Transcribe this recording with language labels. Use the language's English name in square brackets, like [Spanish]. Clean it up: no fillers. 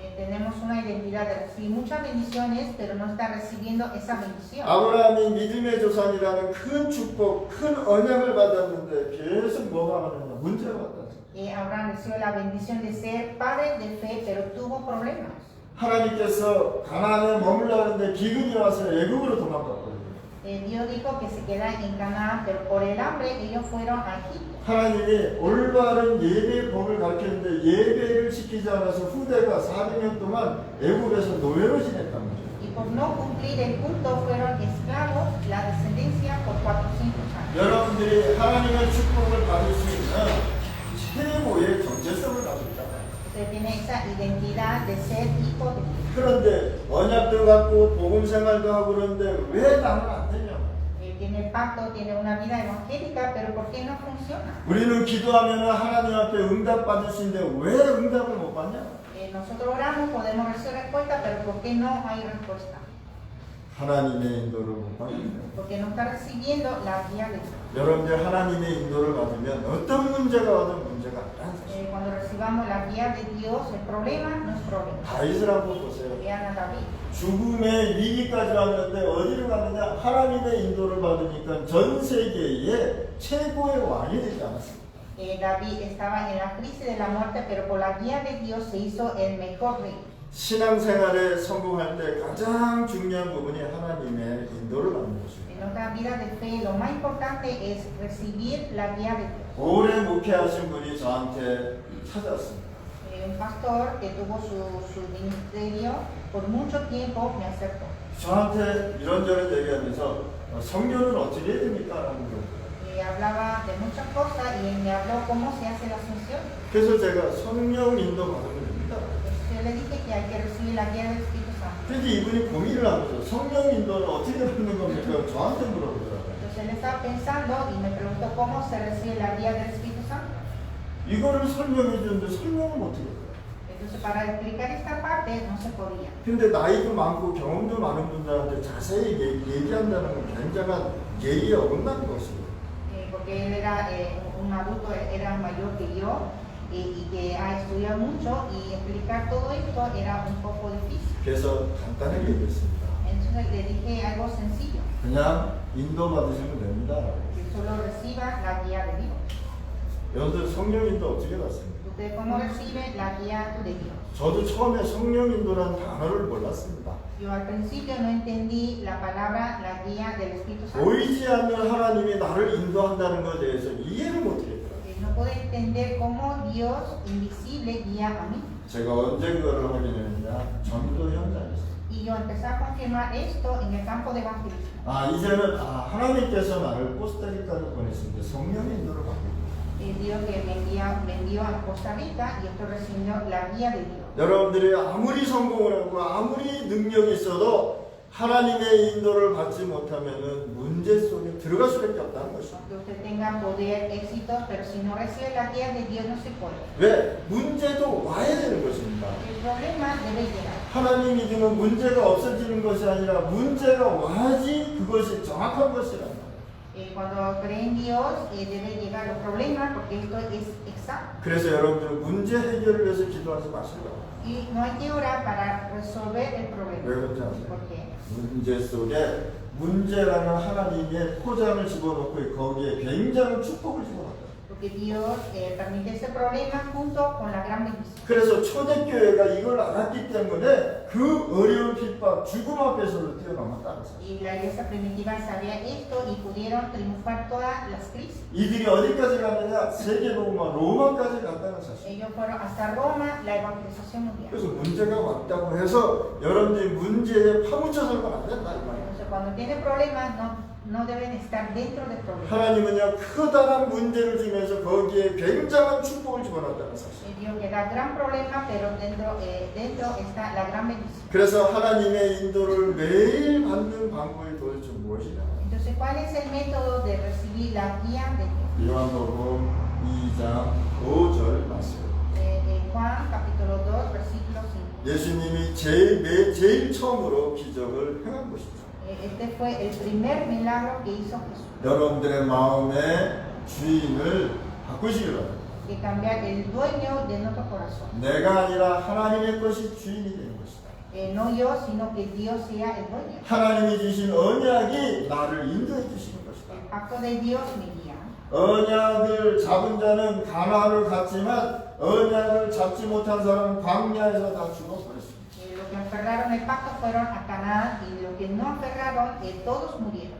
[Spanish] Tenemos una identidad de recibir muchas bendiciones, pero no está recibiendo esa bendición. [Korean] 아브라함이 믿음의 조상이라는 큰 축복, 큰 언약을 받았는데 계속 뭐가 하느냐? 문제가 왔다. [Spanish] Abraham recibió la bendición de ser padre de fe, pero tuvo problemas. [Korean] 하나님께서 가나안에 머물라는데 기근이 와서 애굽으로 도망갔거든요. [Spanish] Dios dijo que se queda en Canaán, pero por el hambre ellos fueron a Egipto. [Korean] 하나님이 올바른 예배의 법을 가르쳤는데 예배를 지키지 않아서 후대가 400년 동안 애굽에서 노예로 지냈단 말이에요. [Spanish] Y por no cumplir el culto fueron esclavos, la descendencia por 400 años. [Korean] 여러분들이 하나님의 축복을 받을 수 있는 최고의 정체성을 가지고 있다. [Spanish] Usted tiene esa identidad de ser hijo de Dios. [Korean] 그런데 언약도 갖고 복음 생활도 하고 그러는데 왜 나는 안 되냐? [Spanish] Tiene el pacto, tiene una vida evangélica, pero ¿por qué no funciona? [Korean] 우리는 기도하면 하나님 앞에 응답 받을 수 있는데 왜 응답을 못 받냐? [Spanish] Nosotros oramos, podemos recibir respuesta, pero ¿por qué no hay respuesta? [Korean] 하나님의 인도를 못 받는다. [Spanish] Porque no está recibiendo la guía de Dios. [Korean] 여러분들 하나님의 인도를 받으면 어떤 문제가 와도 문제가 아니라는 사실. [Spanish] Cuando recibamos la guía de Dios, el problema no es problema. [Korean] 다윗을 한번 보세요. [Spanish] Vean a David. [Korean] 죽음의 위기까지 왔는데 어디로 갔느냐? 하나님의 인도를 받으니까 전 세계의 최고의 왕이 되지 않았습니다. [Spanish] David estaba en la crisis de la muerte, pero por la guía de Dios se hizo el mejor rey. [Korean] 신앙생활에 성공할 때 가장 중요한 부분이 하나님의 인도를 받는 것입니다. [Spanish] En nuestra vida de fe, lo más importante es recibir la guía de Dios. [Korean] 오래 목회하신 분이 저한테 찾아왔습니다. [Spanish] Un pastor que tuvo su ministerio por mucho tiempo me acercó. [Korean] 저한테 이런저런 얘기하면서 성교는 어떻게 해야 됩니까? 라는 거예요. [Spanish] Hablaba de muchas cosas y me habló cómo se hace la asunción. [Korean] 그래서 제가 성령 인도 받으면 됩니다. [Spanish] Entonces le dije que hay que recibir la guía del Espíritu Santo. [Korean] 근데 이분이 고민을 한 거죠. 성령 인도는 어떻게 받는 겁니까? 저한테 물어보더라고요. [Spanish] Entonces él estaba pensando y me preguntó cómo se recibe la guía del Espíritu Santo. [Korean] 이거를 설명해 주는데 설명은 어떻게 해요? [Spanish] Entonces para explicar esta parte no se podía. [Korean] 근데 나이도 많고 경험도 많은 분들한테 자세히 얘기한다는 건 굉장한 예의에 어긋나는 것이에요. [Spanish] Porque él era un adulto, era mayor que yo y que ha estudiado mucho y explicar todo esto era un poco difícil. [Korean] 그래서 간단하게 얘기했습니다. [Spanish] Entonces le dije algo sencillo, [Korean] 그냥 인도 받으시면 됩니다. [Spanish] que solo reciba la guía de Dios. [Korean] 여러분들 성령 인도 어떻게 받습니까? [Spanish] ¿Usted cómo recibe la guía de Dios? [Korean] 저도 처음에 성령 인도라는 단어를 몰랐습니다. [Spanish] Yo al principio no entendí la palabra, la guía del Espíritu Santo. [Korean] 보이지 않는 하나님이 나를 인도한다는 것에 대해서 이해를 못하겠더라고요. [Spanish] No puedo entender cómo Dios invisible guía a mí. [Korean] 제가 언제 그걸 확인했느냐? 전도 현장에서. [Spanish] Y yo empecé a confirmar esto en el campo de evangelismo. [Korean] 이제는 하나님께서 나를 코스타리카를 보냈는데 성령 인도를 받고 있다. [Spanish] Dios que me envió a Costa Rica y estoy recibiendo la guía de Dios. [Korean] 여러분들이 아무리 성공을 하고 아무리 능력이 있어도 하나님의 인도를 받지 못하면은 문제 속에 들어갈 수밖에 없다는 것이죠. [Spanish] Aunque usted tenga poder, éxito, pero si no recibe la guía de Dios no se puede. [Korean] 왜? 문제도 와야 되는 것입니다. [Spanish] El problema debe llegar. [Korean] 하나님 믿으면 문제가 없어지는 것이 아니라 문제가 와야지 그것이 정확한 것이란 말이에요. [Spanish] Cuando cree en Dios debe llegar los problemas porque esto es exacto. [Korean] 그래서 여러분들은 문제 해결을 위해서 기도하지 마시고 [Spanish] Y no hay que orar para resolver el problema. [Korean] 왜 그런지 아세요? [Spanish] ¿Por qué? [Korean] 문제 속에 문제라는 하나님의 포장을 집어넣고 거기에 굉장한 축복을 집어넣었다. [Spanish] Porque Dios permite ese problema junto con la gran bendición. [Korean] 그래서 초대교회가 이걸 알았기 때문에 그 어려운 핍박, 죽음 앞에서도 뛰어넘었다는 사실. [Spanish] Y la iglesia primitiva sabía esto y pudieron triunfar todas las crisis. [Korean] 이들이 어디까지 갔느냐? 세계복음화 로마까지 갔다는 사실. [Spanish] Ellos fueron hasta Roma, la evangelización mundial. [Korean] 그래서 문제가 왔다고 해서 여러분들이 문제에 파묻혀 살면 안 된다 이 말이에요. [Spanish] Entonces, cuando tiene problemas, no deben estar dentro del problema. [Korean] 하나님은요 커다란 문제를 주면서 거기에 굉장한 축복을 집어넣었다는 사실. [Spanish] Dios que da gran problema, pero dentro está la gran bendición. [Korean] 그래서 하나님의 인도를 매일 받는 방법이 도대체 무엇이냐? [Spanish] Entonces, ¿cuál es el método de recibir la guía de Dios? [Korean] 요한복음 2장 5절 말씀. [Spanish] Juan capítulo 2, versículo 5. [Korean] 예수님이 제일 처음으로 기적을 행한 것이죠. [Spanish] Este fue el primer milagro que hizo Jesús. [Korean] 여러분들의 마음의 주인을 바꾸시기 바랍니다. [Spanish] Que cambiar el dueño de nuestro corazón. [Korean] 내가 아니라 하나님의 것이 주인이 되는 것이다. [Spanish] No yo, sino que Dios sea el dueño. [Korean] 하나님이 주신 언약이 나를 인도해 주시는 것이다. [Spanish] El pacto de Dios me guía. [Korean] 언약을 잡은 자는 가나안을 갔지만 언약을 잡지 못한 사람은 광야에서 다 죽어버렸습니다. [Spanish] Los que aferraron el pacto fueron a Canaán y los que no aferraron, todos murieron.